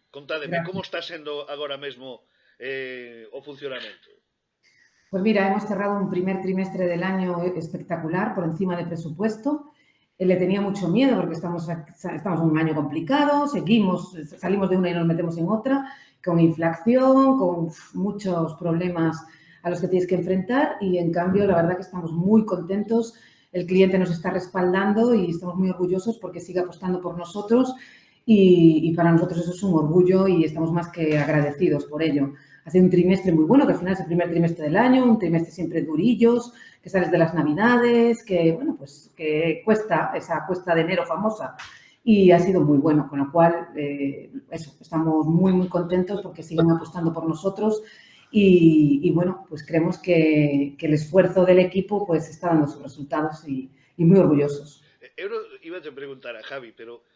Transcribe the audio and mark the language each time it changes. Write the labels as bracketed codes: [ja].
[gl] Contádeme, como está sendo agora mesmo o funcionamento? [es] Pues mira, hemos cerrado un primer trimestre del año espectacular, por encima de presupuesto. Le tenía mucho miedo porque estamos en un año complicado, salimos de una y nos metemos en otra, con inflación, con muchos problemas a los que tienes que enfrentar y en cambio la verdad que estamos muy contentos, el cliente nos está respaldando y estamos muy orgullosos porque sigue apostando por nosotros y para nosotros eso es un orgullo y estamos más que agradecidos por ello. Ha sido un trimestre muy bueno, que al final es el primer trimestre del año, un trimestre siempre durillos, que sales de las Navidades, que, bueno, pues que cuesta, esa cuesta de enero famosa, y ha sido muy bueno, con lo cual, estamos muy, muy contentos porque siguen apostando por nosotros y bueno, pues creemos que el esfuerzo del equipo pues está dando sus resultados y muy orgullosos. [gl] Eu iba a preguntar a Javi, pero...